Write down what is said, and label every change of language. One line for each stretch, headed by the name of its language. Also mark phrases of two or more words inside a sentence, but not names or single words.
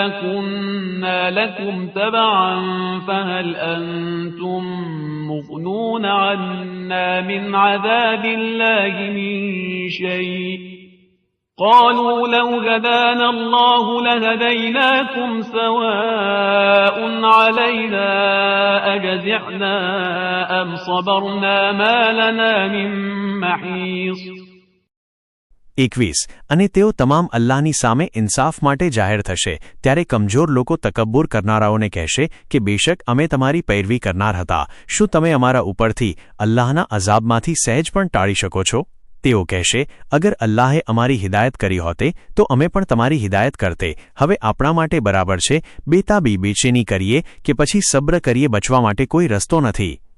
Arabic: كنا لكم تبعا فهل أنتم مغنون عنا من عذاب الله من شيء قالوا لو هدانا الله لهديناكم سواء علينا أجزعنا أم صبرنا ما لنا من محيص
Gujarati: 21 અને તેઓ તમામ અલ્લાહની સામે ઇન્સાફ માટે જાહેર થશે ત્યારે કમજોર લોકો તકબ્બુર કરનારાઓને કહેશે કે બેશક અમે તમારી પૈરવી કરનાર હતા શું તમે અમારા ઉપરથી અલ્લાહના અઝાબમાંથી સહેજ પણ ટાળી શકો છો તેઓ કહેશે અગર અલ્લાહે અમારી હિદાયત કરી હોતે તો અમે પણ તમારી હિદાયત કરતે હવે આપણા માટે બરાબર છે બેતાબી બેચેની કરીએ કે પછી સબ્ર કરીએ બચવા માટે કોઈ રસ્તો નથી